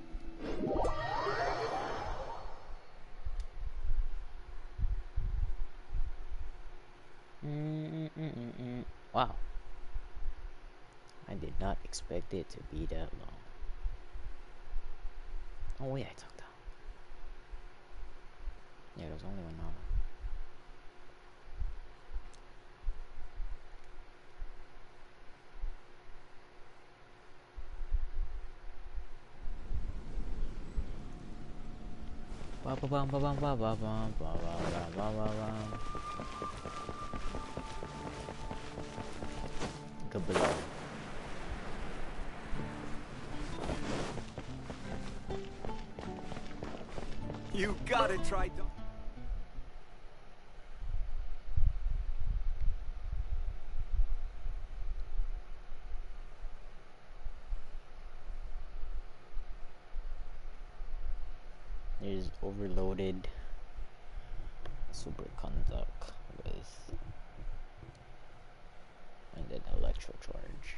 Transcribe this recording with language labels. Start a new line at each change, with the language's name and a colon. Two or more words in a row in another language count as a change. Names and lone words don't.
English: Wow. I did not expect it to be that long. Oh wait, I talked out. Yeah, there was only 1 hour. Ba ba bum ba bum ba ba bum ba ba ba ba bum. Go below. You gotta try. There's overloaded super conduct with and then electro charge.